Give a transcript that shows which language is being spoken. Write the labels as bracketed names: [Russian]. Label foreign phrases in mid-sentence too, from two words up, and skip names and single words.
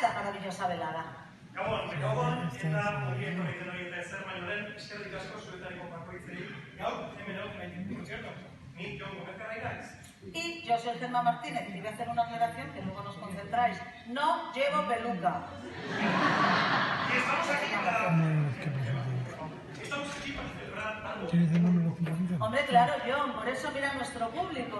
[Spanish] maravillosa velada. [Basque] Gabon, eta horieko egiten hori eta ezer baino lehen, eskerrik asko zuetariko bakoitzei. Gaur, hemen hau gaiten, [Spanish] por cierto, [Basque] ni Jon Goberkarra naiz. [Spanish] Y yo soy Gemma Martínez y voy a hacer una aclaración que luego nos concentráis. No llevo peluca. Y estamos aquí para celebrar algo. Hombre, claro, Jon, por eso mira nuestro público.